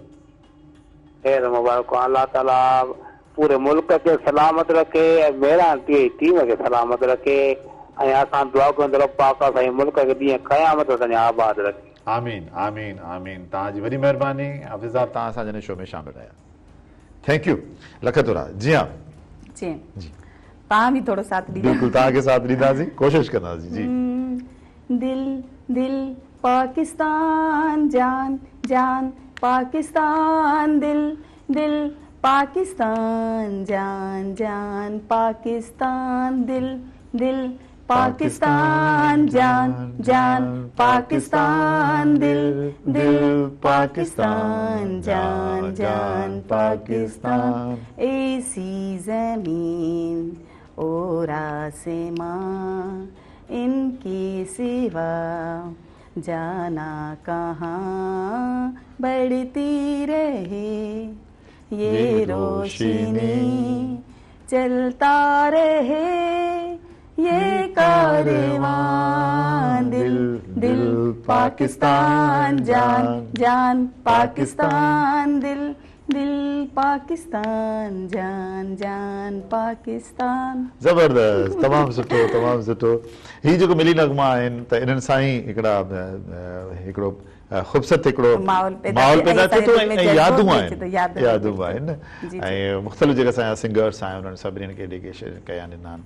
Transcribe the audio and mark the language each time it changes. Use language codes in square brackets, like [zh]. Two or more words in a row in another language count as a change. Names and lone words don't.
[sd] ख़ैर मुबारक अल्लाह ताला पूरे मुल्क खे सलामत रखे ऐं मेहरान टीम खे सलामत रखे ऐं असां दुआ कंदड़ पाक साईं मुल्क खे ॾींहं क़यामत ताईं आबाद रखे। आमीन आमीन आमीन। तव्हांजी वॾी महिरबानी हाफ़िज़ साहब, तव्हां असांजे शो में शामिल रहिया। [en] thank you [sd] लख थोरा। जी हाँ जी तव्हां बि थोरो साथ ॾींदा। बिल्कुलु तव्हांखे साथ ॾींदासीं, कोशिशि कंदासीं। जी [ur] دل دل پاکستان جان جان پاکستان دل دل پاکستان جان جان پاکستان دل دل پاکستان جان جان پاکستان دل دل پاکستان جان جان پاکستان. ایسی زمین اور آسماں انکے سوا جانا کہاں بڑھتی رہے یہ روشنی چلتا رہے یہ کارواں دل دل پاکستان جان جان پاکستان دل دل پاکستان جان جان پاکستان. [sd] ज़बरदस्त, तमामु सुठो तमामु सुठो। ही जेको मिली नगमा आहिनि त इन्हनि सां ई हिकिड़ो ख़ूबसूरत हिकिड़ो माहौल पैदा थिए थो ऐं यादूं आहिनि ऐं मुख़्तलिफ़ जेका असांजा सिंगर्स आहिनि उन्हनि सभिनीनि खे डेडिकेशन कया ॾिना आहिनि।